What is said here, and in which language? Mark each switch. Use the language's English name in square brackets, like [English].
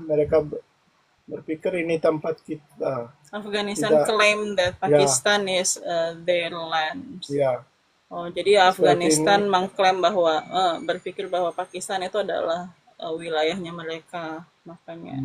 [Indonesian] Mereka berpikir ini tempat kita. [English] Afghanistan [Indonesian] Tidak. [English] claim that Pakistan is their land. [Indonesian] Ya, Oh, jadi Afghanistan mengklaim bahwa berpikir bahwa Pakistan itu adalah wilayahnya mereka, makanya.